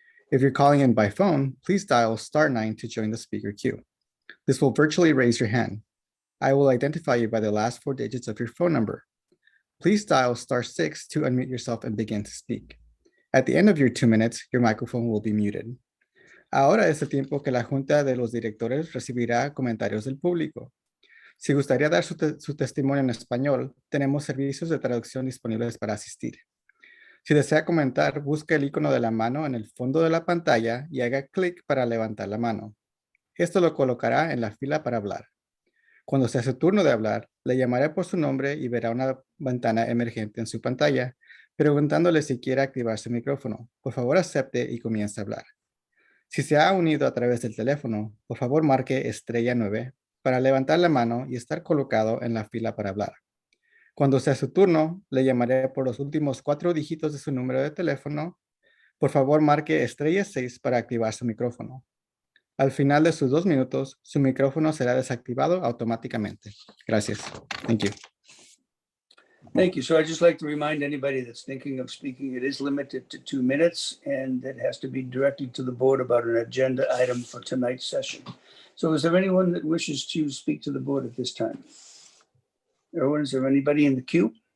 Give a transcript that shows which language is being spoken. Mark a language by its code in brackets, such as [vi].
[en] If you're calling in by phone, please dial *9 to join the speaker queue. This will virtually raise your hand. I will identify you by the last 4 digits of your phone number. Please dial *6 to unmute yourself and begin to speak. At the end of your 2 minutes, your microphone will be muted. [es] Ahora es el tiempo que la Junta de los Directores recibirá comentarios del público. Si gustaría dar su testimonio en español, tenemos servicios de traducción disponibles para asistir. Si desea comentar, busque el icono de la mano en el fondo de la pantalla y haga clic para levantar la mano. Esto lo colocará en la fila para hablar. Cuando sea su turno de hablar, le llamaré por su nombre y verá una ventana emergente en su pantalla, preguntándole si quiere activar su micrófono. Por favor, acepte y comience a hablar. Si se ha unido a través del teléfono, por favor marque *9 para levantar la mano y estar colocado en la fila para hablar. Cuando sea su turno, le llamaré por los últimos 4 dígitos de su número de teléfono. Por favor, marque *6 para activar su micrófono. Al final de sus 2 minutos, su micrófono será desactivado automáticamente. Gracias. [en] Thank you. Thank you. So I'd just like to remind anybody that's thinking of speaking, it is limited to 2 minutes and it has to be directed to the board about an agenda item for tonight's session. So is there anyone that wishes to speak to the board at this time? Erwin, is there anybody in the queue?